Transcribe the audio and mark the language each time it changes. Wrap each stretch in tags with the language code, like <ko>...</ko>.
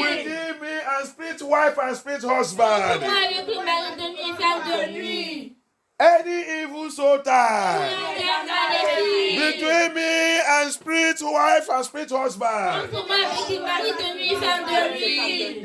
<en>within me and spirit wife and spirit</en> <fr>Entre</fr> <en>husband,</en> <fr>moi avec le mari de nuit, femme de nuit.</fr> <en>any evil soul tie,</en> <fr>Maléfique.</fr> <en>between me and spirit wife and spirit husband,</en> <fr>Entre moi avec le mari de nuit, femme de nuit.</fr>